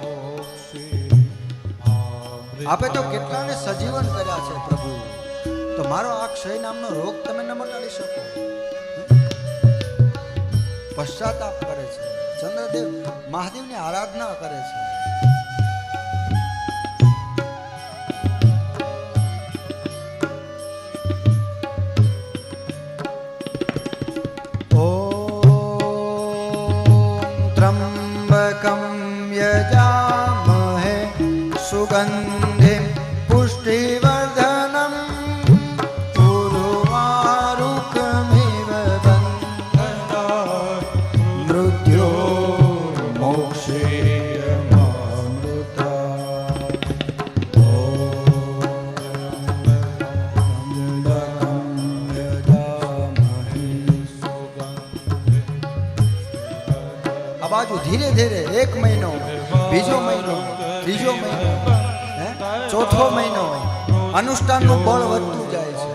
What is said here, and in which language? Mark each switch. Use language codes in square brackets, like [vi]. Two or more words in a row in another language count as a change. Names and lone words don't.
[gu] આપે તો કેટલાને સજીવન કર્યા છે પ્રભુ. તો મારો આ ક્ષય નામનો રોગ તમે ન મટાડી શકો. પશ્ચાતાપ કરે છે ચંદ્રદેવ, મહાદેવની આરાધના કરે છે. [sa] त्र्यंबकं यजामहे सुगन्धिं पुष्टिवर्धनम् उर्वारुकमिव बन्धनात् मृत्योर्मोक्षेयमामृतात्. [gu] આ બાજુ ધીરે ધીરે 1 મહિનો, બીજો મહિનો, ત્રીજો મહિનો, ચોથો મહિનો, અનુષ્ઠાનનું બળ વધતું જાય છે.